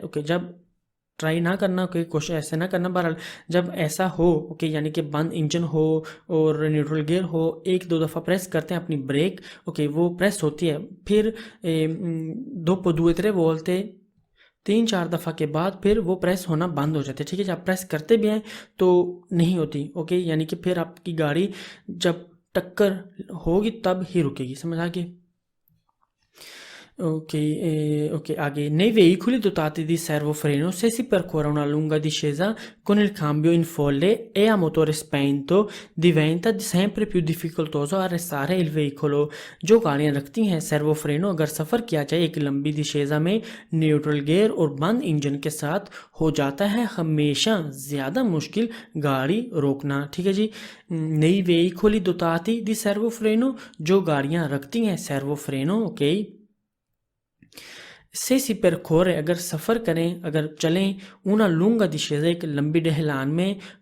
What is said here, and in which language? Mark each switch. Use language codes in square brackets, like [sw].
[hi] Okay, जब try ना करना, कोई कोशिश ऐसे ना करना। बहरहाल जब ऐसा हो ओके, यानी कि बंद इंजन हो और न्यूट्रल गियर हो, एक दो दफ़ा प्रेस करते हैं अपनी ब्रेक, ओके वो प्रेस होती है, फिर दो दूसरे बोलते 3-4 दफ़ा के बाद फिर वो प्रेस होना बंद हो जाती है। ठीक है, जब प्रेस करते भी हैं तो नहीं होती। ओके, यानी कि फिर आपकी गाड़ी जब टक्कर होगी तब ही रुकेगी। समझ आ गई? [it] Ok, nei veicoli dotati di servofreno, se si percorre una lunga discesa con il cambio in folle e a motore spento, diventa sempre più difficoltoso arrestare il veicolo। [hi] जो गाड़ियां रखती हैं सर्वो फ्रेनो अगर सफ़र किया जाए एक लंबी दिशेजा में न्यूट्रल गियर और बंद इंजन के साथ, हो जाता है हमेशा ज़्यादा मुश्किल गाड़ी रोकना। ठीक है जी। नई [it] veicoli dotati di servofreno, [hi] जो गाड़ियां रखती हैं सर्वो फ्रेनो, ओके, से [it] si percorre [hi] अगर सफ़र करें, अगर चलें, [it] una lunga discesa [hi] एक लंबी ढलान में,